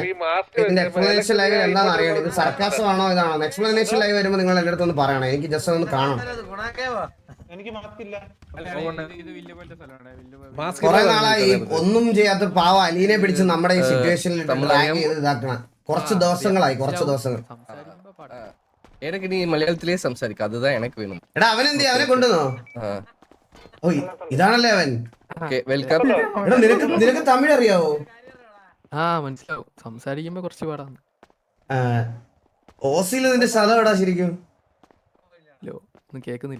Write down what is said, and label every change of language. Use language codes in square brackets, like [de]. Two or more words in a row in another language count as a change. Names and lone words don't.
[ml] ഇതിന്റെ [en] explanation live [ml] എന്താണെന്ന് അറിയണം. ഇത് സർക്കാസം ആണോ ഇതാണോ? [en] explanation live [ml] വരുമ്പോൾ നിങ്ങൾ എന്റെ അടുത്ത് ഒന്ന് പറയണം. എനിക്ക് ജസ്റ്റ് ഒന്ന് കാണണം. കുറെ നാളായി ഒന്നും ചെയ്യാത്ത പാവ അലീനെ പിടിച്ച് നമ്മുടെ ഈ സിറ്റുവേഷനിൽ ഇതാക്കണം. കുറച്ച് ദിവസങ്ങൾ. [ta] எனக்கு நீ மலையாளத்திலே സംസാരിക്ക அதுதான் எனக்கு வேணும். [ml] എടാ അവനെ കൊണ്ടുവന്നോ? ഓ ഇതാണല്ലേ അവൻ. വെൽക്കം. എടാ നിനക്ക് തമിഴ് അറിയാവോ? മനസ്സിലാവും, സംസാരിക്കുമ്പോ കുറച്ച് പാടാണ്. ഓസിയില് നിന്റെ സ്ഥലം എവിടാ ശരിക്കും? ഹലോ, ഒന്നും കേക്കുന്നില്ല.